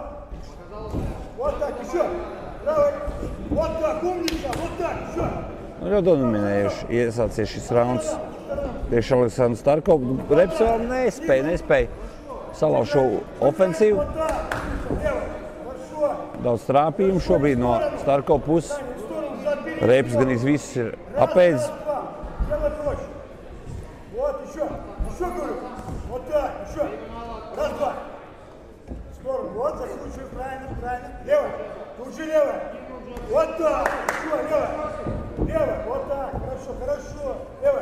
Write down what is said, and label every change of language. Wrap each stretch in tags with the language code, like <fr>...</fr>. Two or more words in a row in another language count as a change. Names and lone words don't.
<lv>Ļoti dominējuši iesācies šis rauns priekš Aleksandru Starkovu. Reps vēl nespēja salauzt šo ofensīvu. Daudz trāpījumu šobrīd no Starkova puses. Reps gan viss ir apēdis.</lv> <ru>Вот так, еще левая, левая, вот так, хорошо, хорошо, левая.</ru>